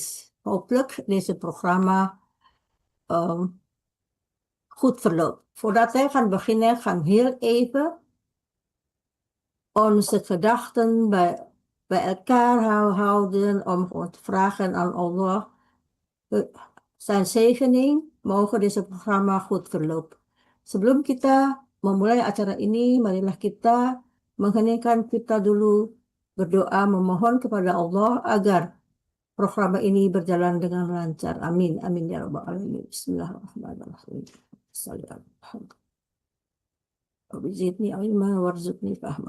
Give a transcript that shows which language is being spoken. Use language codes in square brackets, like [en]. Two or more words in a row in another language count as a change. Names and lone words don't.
[nl] Hopelijk deze programma goed verloopt. Voordat wij gaan beginnen, gaan we heel even onze gedachten bij elkaar houden om gewoon te vragen aan Allah zijn zegening, mogen deze programma goed verlopen. [id] Sebelum kita memulai acara ini, marilah kita mengheningkan kita dulu, berdoa memohon kepada Allah agar program ini berjalan dengan lancar. [ar] آمين. آمين يا رب العالمين. بسم الله الرحمن الرحيم. وزدني علما وارزقني فهما.